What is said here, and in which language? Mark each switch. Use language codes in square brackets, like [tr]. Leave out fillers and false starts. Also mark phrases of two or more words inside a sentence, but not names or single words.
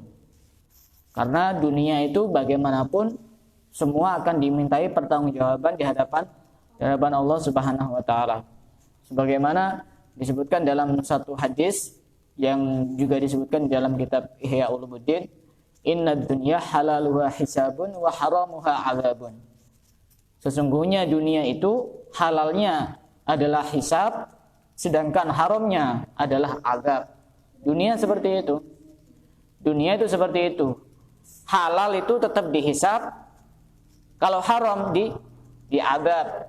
[id] Karena dunia itu bagaimanapun semua akan dimintai pertanggungjawaban di hadapan Allah [ar] سبحانه وتعالى. [id] Sebagaimana disebutkan dalam satu hadis yang juga disebutkan dalam kitab Ihya Ulumuddin, [ar] "إن الدنيا حلالها حساب وحرامها عذاب." [id] Sesungguhnya dunia itu halalnya adalah hisab, sedangkan haramnya adalah azab. Dunia seperti itu. Dunia itu seperti itu. Halal itu tetap dihisab, kalau haram diazab.